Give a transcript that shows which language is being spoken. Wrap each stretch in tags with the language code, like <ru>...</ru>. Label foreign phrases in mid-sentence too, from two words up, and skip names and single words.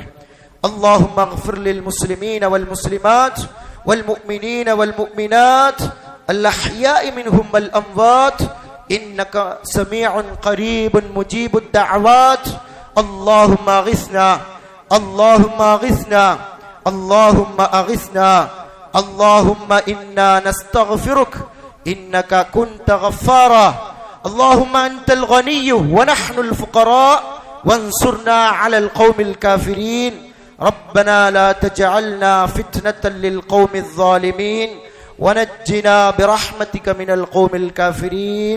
<ar>اللهم اغفر للمسلمين والمسلمات والمؤمنين والمؤمنات الأحياء منهم والأموات إنك سميع قريب مجيب الدعوات. اللهم أغثنا، اللهم أغثنا، اللهم أغثنا، اللهم إنا نستغفرك إنك كنت غفارا. اللهم أنت الغني ونحن الفقراء وانصرنا على القوم الكافرين. ربنا لا تجعلنا فتنة للقوم الظالمين ونجنا برحمتك من القوم الكافرين.</ar>